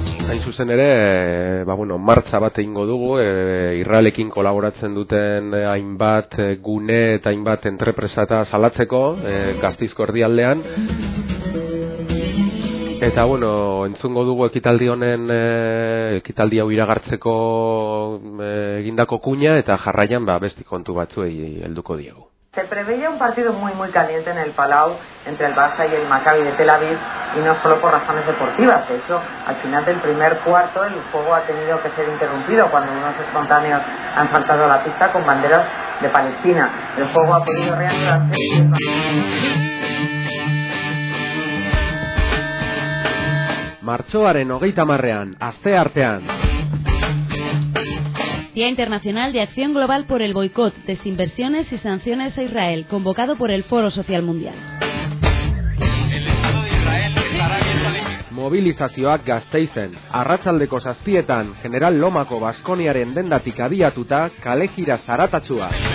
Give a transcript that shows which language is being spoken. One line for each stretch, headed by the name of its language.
Basque: Hain zuzen ere, ba, bueno, martza bat egingo dugu, Israelekin kolaboratzen duten hainbat gune eta hainbat entrepresata salatzeko, Gasteizko erdialdean. Eta, bueno, entzungo dugu ekitaldi honen, ekitaldi hau iragartzeko egindako kuña, eta jarraian, ba, beste kontu batzuei helduko diegu.
Spanish: Se preveía un partido muy muy caliente en el Palau entre el Barça y el Maccabi de Tel Aviv, y no solo por razones deportivas. De hecho, al final del primer cuarto el juego ha tenido que ser interrumpido cuando unos espontáneos han saltado a la pista con banderas de Palestina. El juego ha podido reanudarse.
Basque: Martxoaren 30ean, aste artean.
Spanish: Día Internacional de Acción Global por el Boicot, Desinversiones y Sanciones a Israel, convocado por el Foro Social Mundial. El Estado de Israel estará bien salido.
Basque: Movilizazioak Gasteizen, arratsaldeko 7etan, General Lomako Baskoniaren dendatik abiatuta, kalejira zaratatsua.